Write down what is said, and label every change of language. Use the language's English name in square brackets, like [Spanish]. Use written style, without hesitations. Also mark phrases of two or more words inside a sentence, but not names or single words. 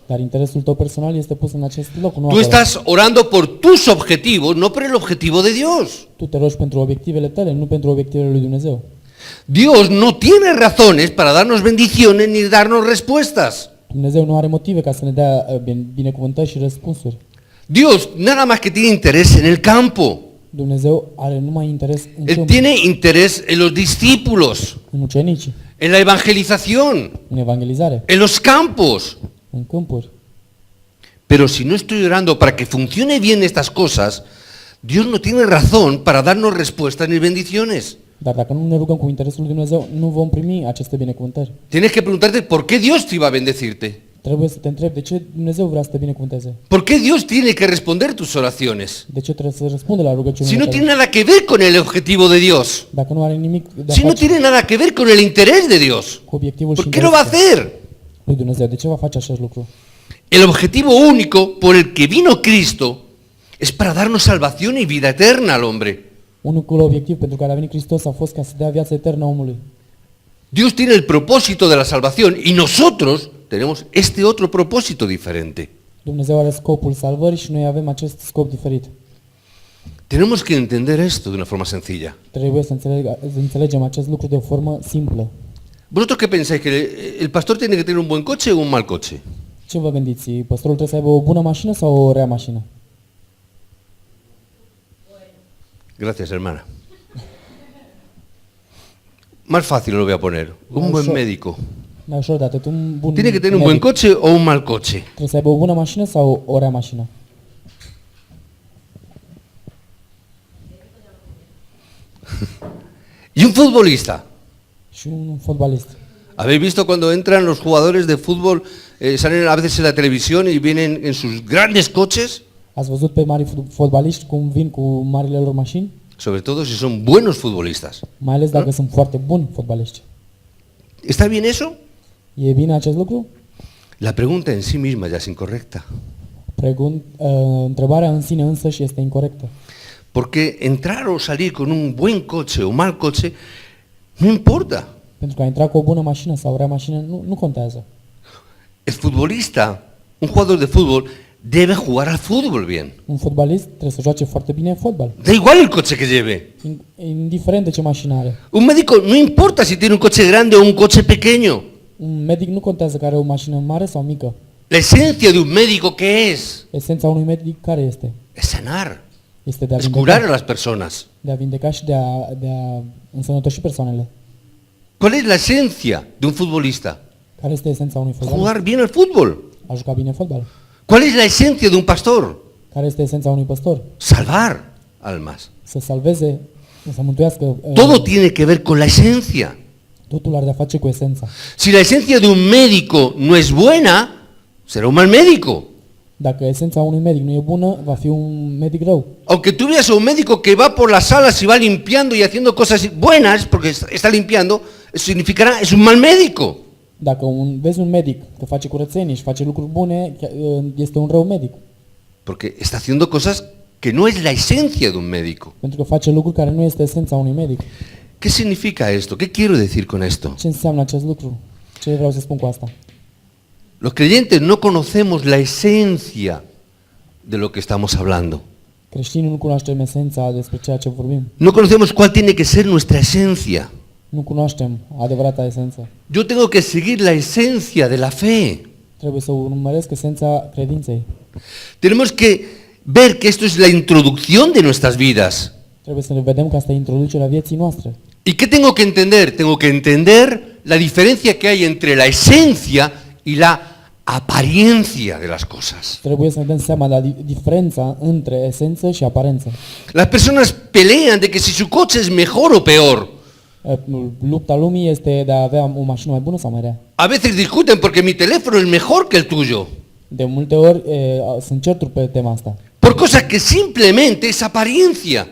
[Romanian] Dar interesul tău personal este pus în acest loc, nu [Spanish] Tú [Romanian] acolo. [Spanish] estás orando por tus objetivos, no por el objetivo de Dios. [Romanian] Tu te rogi pentru obiectivele tale, nu pentru obiectivele lui Dumnezeu. [Spanish] Dios no tiene razones para darnos bendiciones ni darnos respuestas. [Romanian] Dumnezeu nu are motive ca să ne dea binecuvântări și răspunsuri. [Spanish] Dios nada más que tiene interés en el campo. [Romanian] Dumnezeu are numai interes în [Spanish] Él [Romanian] câmp, [Spanish] tiene interés en los discípulos, [Romanian] în ucenici, [Spanish] en la evangelización, [Romanian] în evangelizare, [Spanish] en los campos. [Romanian] în câmpuri. [Spanish] Pero si no estoy orando para que funcione bien estas cosas, Dios no tiene razón para darnos respuestas ni bendiciones. [Romanian] Dar dacă nu ne rugăm cu interesul lui Dumnezeu, nu vom primi aceste binecuvântări. [Spanish] Tienes que preguntarte por qué Dios te iba a bendecirte. [Romanian] Trebuie să te întrebi de ce Dumnezeu vrea să te binecuvânteze. [Spanish] ¿Por qué Dios tiene que responder tus oraciones? [Romanian] De ce trebuie să răspundă la [Spanish] Si [Romanian] rugăciunile [Spanish] no [Romanian] tale? [Spanish] tiene nada que ver con el objetivo de Dios. [Romanian] Dacă nu are nimic de a [Spanish] Si no [Romanian] face [Spanish] tiene nada que ver con el interés de Dios. [Romanian] cu obiectivul și [Spanish] ¿Por qué lo va a [Romanian] interesul [Spanish] hacer? [Romanian] lui Dumnezeu, de ce va face acest lucru? [Spanish] El objetivo único por el que vino Cristo es para darnos salvación y vida eterna al hombre. [Romanian] Unicul obiectiv pentru care a venit Hristos a fost ca să dea viață eternă omului. [Spanish] Dios tiene el propósito de la salvación y nosotros tenemos este otro propósito diferente. [Romanian] Dumnezeu are scopul salvării și noi avem acest scop diferit. [Spanish] Tenemos que entender esto de una forma sencilla. [Romanian] Trebuie să înțelegem acest lucru de o formă simplă. [Spanish] ¿Vosotros qué pensáis? ¿Que el pastor tiene que tener un buen coche o un mal coche? [Romanian] Ce vă gândiți? Păstorul trebuie să aibă o bună mașină sau o rea mașină? [Spanish] Gracias, hermana. Más fácil lo voy a poner. Un buen médico. [Romanian] Mai ușor de atât, un bun [Spanish] ¿Tiene que tener un buen [Romanian] medic. [Spanish] coche o un mal coche? [Romanian] Trebuie să aibă o bună mașină sau o rea mașină? [Spanish] ¿Y un futbolista? [Romanian] Și un fotbalist. [Spanish] ¿Habéis visto cuando entran los jugadores de fútbol, salen a veces en la televisión y vienen en sus grandes coches? [Romanian] Ați văzut pe mari fotbaliști cum vin cu marile lor mașini? [Spanish] Sobre todo si son buenos futbolistas. [Romanian] Mai ales dacă sunt foarte buni fotbaliști. [Spanish] ¿Está bien eso? [Romanian] E bine acest lucru? [Spanish] La pregunta en sí misma ya es incorrecta. [Romanian] Întrebarea în sine însăși este incorrectă. [Spanish] Porque entrar o salir con un buen coche o mal coche no importa. [Romanian] Pentru că a intra cu o bună mașină sau o rea mașină nu contează. [Spanish] El futbolista, un jugador de fútbol, debe jugar al fútbol bien. [Romanian] Un fotbalist trebuie să joace foarte bine fotbal. [Spanish] Da igual el coche que lleve. [Romanian] Indiferent de ce mașină are. [Spanish] Un médico no importa si tiene un coche grande o un coche pequeño. [Romanian] Un medic nu contează că are o mașină mare sau mică. [Spanish] La esencia de un médico, ¿qué es? [Romanian] Esența unui medic care este? [Spanish] Es sanar, [Romanian] Este de a [Spanish] es curar a [Romanian] vindeca, [Spanish] las personas. [Romanian] de a vindeca și de a însănătoși persoanele. [Spanish] ¿Cuál es la esencia de un futbolista? [Romanian] Care este esența unui fotbalist? [Spanish] Jugar bien al fútbol. [Romanian] A juca bine fotbal. [Spanish] ¿Cuál es la esencia de un pastor? [Romanian] Care este esența unui păstor? [Spanish] Salvar almas. [Romanian] Să salveze, să mântuiască. [Spanish] Todo tiene que ver con la esencia. [Romanian] Totul are de a face cu esența. [Spanish] Si la esencia de un médico no es buena, será un mal médico. [Romanian] Dacă esența unui medic nu e bună, va fi un medic rău. [Spanish] Aunque tú veas a un médico que va por las salas y va limpiando y haciendo cosas buenas, porque está limpiando, eso significará, es un mal médico. [Romanian] Dacă vezi un medic că face curățenie și face lucruri bune, este un rău medic. [Spanish] Porque está haciendo cosas que no es la esencia de un médico. [Romanian] Pentru că face lucruri care nu este esența unui medic. [Spanish] ¿Qué significa esto? ¿Qué quiero decir con esto? [Romanian] Ce înseamnă acest lucru? Ce vreau să spun cu asta? [Spanish] Los creyentes no conocemos la esencia de lo que estamos hablando. [Romanian] Creștinii nu cunoaștem esența despre ceea ce vorbim. [Spanish] No conocemos cuál tiene que ser nuestra esencia. [Romanian] Nu cunoaștem adevărata esență. [Spanish] Yo tengo que seguir la esencia de la fe. [Romanian] Trebuie să urmăresc esența credinței. [Spanish] Tenemos que ver que esto es la introducción de nuestras vidas. [Romanian] Trebuie să ne vedem că asta e introducerea vieții noastre. [Spanish] ¿Y qué tengo que entender? Tengo que entender la diferencia que hay entre la esencia y la apariencia de las cosas. [Romanian] Trebuie să ne dăm seama de diferența între esență și aparență. [Spanish] Las personas pelean de que si su coche es mejor o peor. [Romanian] Lupta lumii este de a avea o mașină mai bună sau mai rea. [Spanish] A veces discuten porque mi teléfono es mejor que el tuyo. [Romanian] De multe ori sunt certuri pe tema asta. [Spanish] Por cosas que simplemente es apariencia.